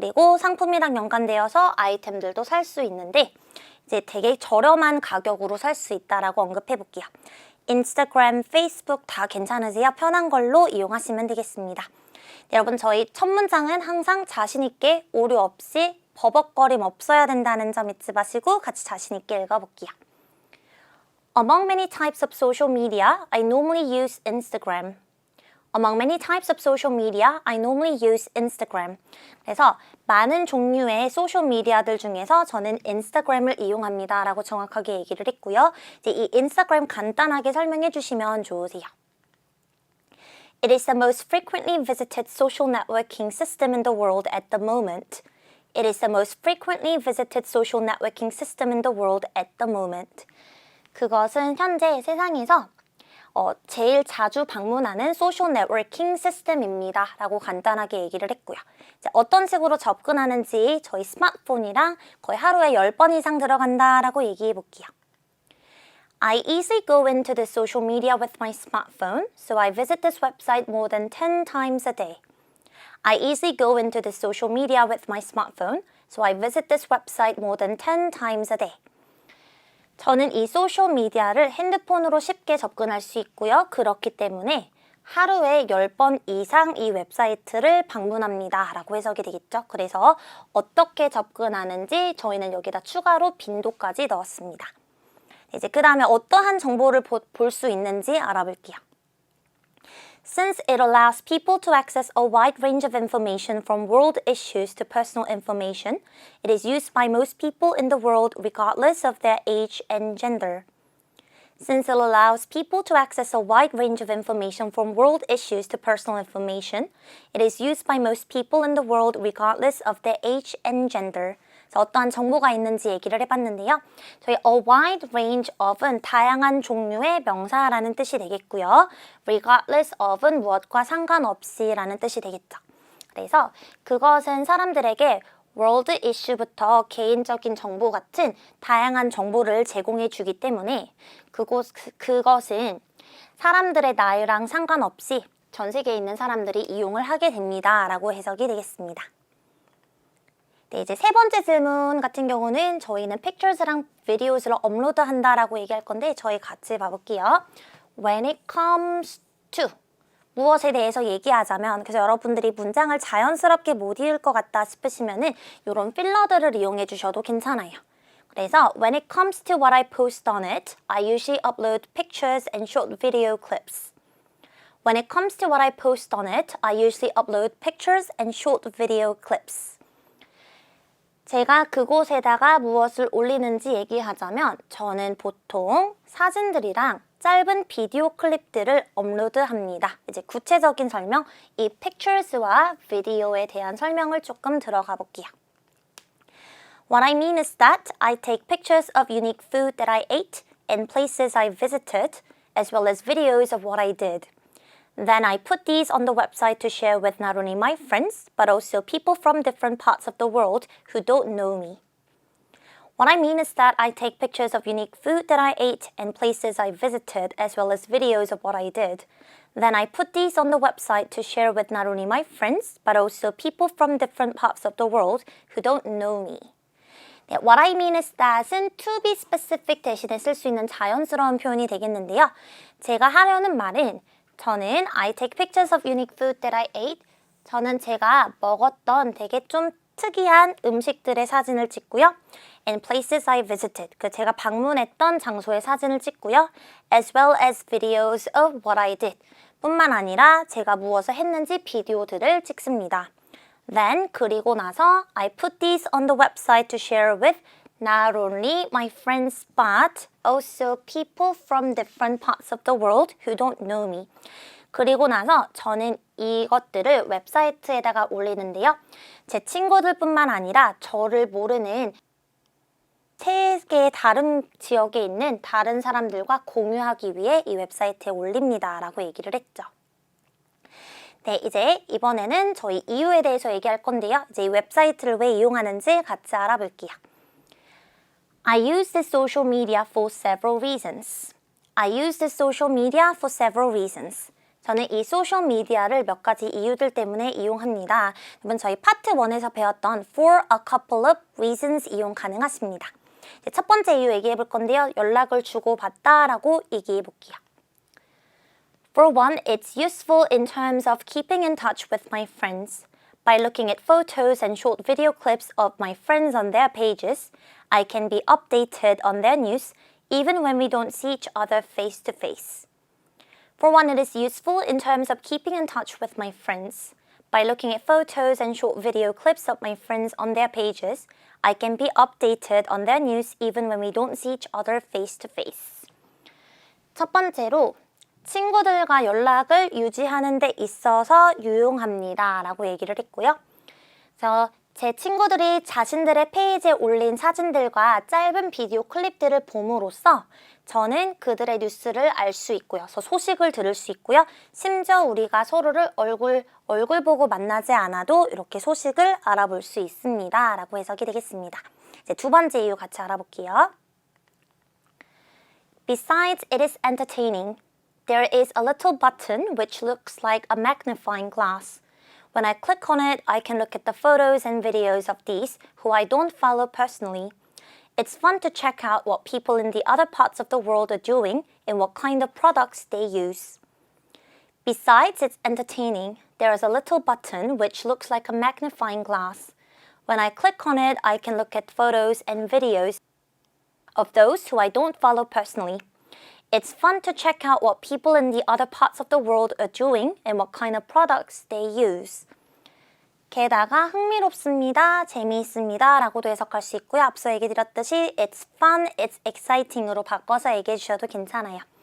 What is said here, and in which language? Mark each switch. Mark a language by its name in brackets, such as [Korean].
[Korean] 그리고 상품이랑 연관되어서 아이템들도 살 수 있는데 이제 되게 저렴한 가격으로 살 수 있다라고 언급해 볼게요. 인스타그램, 페이스북 다 괜찮으세요? 편한 걸로 이용하시면 되겠습니다. 네, 여러분 저희 첫 문장은 항상 자신 있게 오류 없이 버벅거림 없어야 된다는 점 잊지 마시고 같이 자신 있게 읽어볼게요. [English] Among many types of social media, I normally use Instagram. Among many types of social media, I normally use Instagram. [Korean] 그래서 많은 종류의 소셜미디어들 중에서 저는 인스타그램을 이용합니다 라고 정확하게 얘기를 했고요. 이제 이 인스타그램 간단하게 설명해 주시면 좋으세요. [English] It is the most frequently visited social networking system in the world at the moment. It is the most frequently visited social networking system in the world at the moment. [Korean] 그것은 현재 세상에서 제일 자주 방문하는 소셜 네트워킹 시스템입니다 라고 간단하게 얘기를 했고요. 이제 어떤 식으로 접근하는지 저희 스마트폰이랑 거의 하루에 10번 이상 들어간다 라고 얘기해 볼게요. [English] I easily go into the social media with my smartphone, so I visit this website more than 10 times a day. I easily go into the social media with my smartphone, so I visit this website more than 10 times a day. [Korean] 저는 이 소셜미디어를 핸드폰으로 쉽게 접근할 수 있고요. 그렇기 때문에 하루에 10번 이상 이 웹사이트를 방문합니다 라고 해석이 되겠죠. 그래서 어떻게 접근하는지 저희는 여기다 추가로 빈도까지 넣었습니다. 이제 그 다음에 어떠한 정보를 볼 수 있는지 알아볼게요. [English] Since it allows people to access a wide range of information from world issues to personal information, it is used by most people in the world regardless of their age and gender. Since it allows people to access a wide range of information from world issues to personal information, it is used by most people in the world regardless of their age and gender. [Korean] 어떠한 정보가 있는지 얘기를 해봤는데요. 저희 [English] a wide range of [Korean] 은 다양한 종류의 명사라는 뜻이 되겠고요. [English] regardless of [Korean] 은 무엇과 상관없이 라는 뜻이 되겠죠. 그래서 그것은 사람들에게 world issue부터 개인적인 정보 같은 다양한 정보를 제공해 주기 때문에 그것은 사람들의 나이랑 상관없이 전 세계에 있는 사람들이 이용을 하게 됩니다 라고 해석이 되겠습니다. 네, 이제 세 번째 질문 같은 경우는 저희는 pictures랑 videos를 업로드한다라고 얘기할 건데 저희 같이 봐볼게요. [English] When it comes to [Korean] 무엇에 대해서 얘기하자면 그래서 여러분들이 문장을 자연스럽게 못 읽을 것 같다 싶으시면은 이런 필러들을 이용해 주셔도 괜찮아요. 그래서 [English] when it comes to what I post on it, I usually upload pictures and short video clips. When it comes to what I post on it, I usually upload pictures and short video clips. [Korean] 제가 그곳에다가 무엇을 올리는지 얘기하자면 저는 보통 사진들이랑 짧은 비디오 클립들을 업로드합니다. 이제 구체적인 설명, 이 pictures와 video에 대한 설명을 조금 들어가 볼게요. [English] What I mean is that I take pictures of unique food that I ate and places I visited, as well as videos of what I did. Then I put these on the website to share with not only my friends, but also people from different parts of the world who don't know me. What I mean is that I take pictures of unique food that I ate and places I visited, as well as videos of what I did. Then I put these on the website to share with not only my friends, but also people from different parts of the world who don't know me. [Korean] 네, [English] what I mean is that [Korean] 은 [English] to be specific [Korean] 대신에 쓸 수 있는 자연스러운 표현이 되겠는데요. 제가 하려는 말은 저는 [English] I take pictures of unique food that I ate. [Korean] 저는 제가 먹었던 되게 좀 특이한 음식들의 사진을 찍고요. [English] And places I visited. [Korean] 제가 방문했던 장소의 사진을 찍고요. [English] As well as videos of what I did. [Korean] 뿐만 아니라 제가 무엇을 했는지 비디오들을 찍습니다. [English] Then [Korean] 그리고 나서 [English] I put these on the website to share with not only my friends but also people from different parts of the world who don't know me. [Korean] 그리고 나서 저는 이것들을 웹사이트에다가 올리는데요. 제 친구들뿐만 아니라 저를 모르는 세계의 다른 지역에 있는 다른 사람들과 공유하기 위해 이 웹사이트에 올립니다 라고 얘기를 했죠. 네, 이제 이번에는 저희 이유에 대해서 얘기할 건데요. 이제 이 웹사이트를 왜 이용하는지 같이 알아볼게요. [English] I use this social media for several reasons. I use this social media for several reasons. [Korean] 저는 이 소셜 미디어를 몇 가지 이유들 때문에 이용합니다. 여러분 저희 파트 1에서 배웠던 [English] for a couple of reasons [Korean] 이용 가능하십니다. 이제 첫 번째 이유 얘기해 볼 건데요. 연락을 주고받다라고 얘기해 볼게요. [English] For one, it's useful in terms of keeping in touch with my friends. By looking at photos and short video clips of my friends on their pages, I can be updated on their news even when we don't see each other face to face. For one, it is useful in terms of keeping in touch with my friends. By looking at photos and short video clips of my friends on their pages, I can be updated on their news even when we don't see each other face to face. [Korean] 첫 번째로 친구들과 연락을 유지하는 데 있어서 유용합니다 라고 얘기를 했고요. 그래서 제 친구들이 자신들의 페이지에 올린 사진들과 짧은 비디오 클립들을 봄으로써 저는 그들의 뉴스를 알 수 있고요. 그래서 소식을 들을 수 있고요. 심지어 우리가 서로를 얼굴 보고 만나지 않아도 이렇게 소식을 알아볼 수 있습니다 라고 해석이 되겠습니다. 이제 두 번째 이유 같이 알아볼게요. [English] Besides, it is entertaining. There is a little button which looks like a magnifying glass. When I click on it, I can look at the photos and videos of these who I don't follow personally. It's fun to check out what people in the other parts of the world are doing and what kind of products they use. Besides, it's entertaining. There is a little button which looks like a magnifying glass. When I click on it, I can look at photos and videos of those who I don't follow personally. It's fun to check out what people in the other parts of the world are doing and what kind of products they use. [Korean] 게다가 흥미롭습니다, 재미있습니다 라고도 해석할 수 있고요. 앞서 얘기 드렸듯이 [English] it's fun, it's exciting [Korean] 으로 바꿔서 얘기해 주셔도 괜찮아요.